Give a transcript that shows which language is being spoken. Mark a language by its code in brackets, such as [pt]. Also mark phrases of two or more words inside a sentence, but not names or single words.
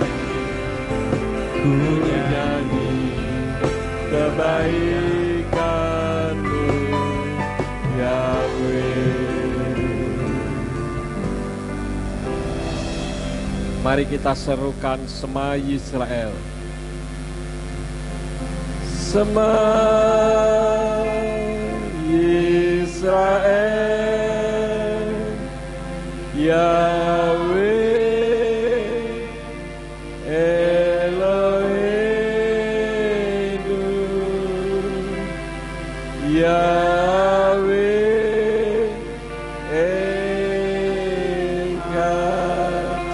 [id] Ku nyanyi Kebaikan-Mu Yahweh. Mari kita serukan [he] שמע ישראל. שמע ישראל, יהוה אלוהינו, יהוה אחד.